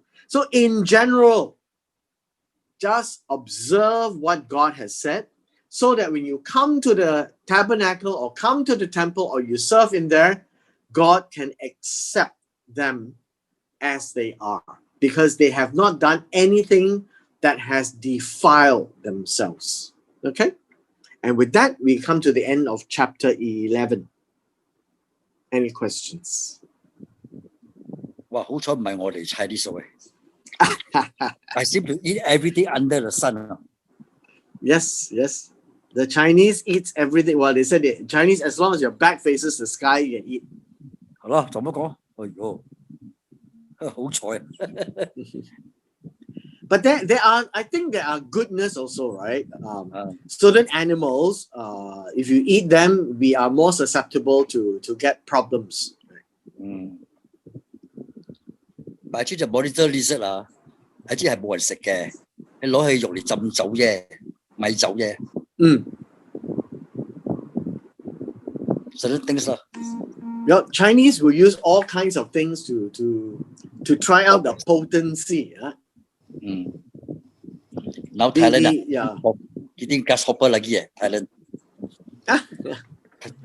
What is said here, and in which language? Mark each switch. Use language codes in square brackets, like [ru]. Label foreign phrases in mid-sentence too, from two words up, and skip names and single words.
[en] So in general, just observe what God has said, so that when you come to the tabernacle or come to the temple or you serve in there, God can accept them as they are, because they have not done anything that has defiled themselves. Okay? And with that, we come to the end of chapter 11. Any questions? [yue] 哇，好彩唔係我哋 [en] Chinese way. I seem to eat everything under the sun. Yes. The Chinese eats everything. Well, they said the Chinese, as long as your back faces the sky, you can eat. [yue] 係咯，做乜講？哎呦，好彩。 [en] But I think there are goodness also, right? Certain animals, if you eat them, we are more susceptible to get problems. [yue] 但係隻 [en] monitor lizard [yue] 啊，係啲係冇人食嘅，你攞去用嚟浸酒啫，米酒啫。 [en] certain things [yue] 啦。 [en] Chinese will use all kinds of things to try out the potency. Now Thailand 一定 grasshopper lagi Thailand.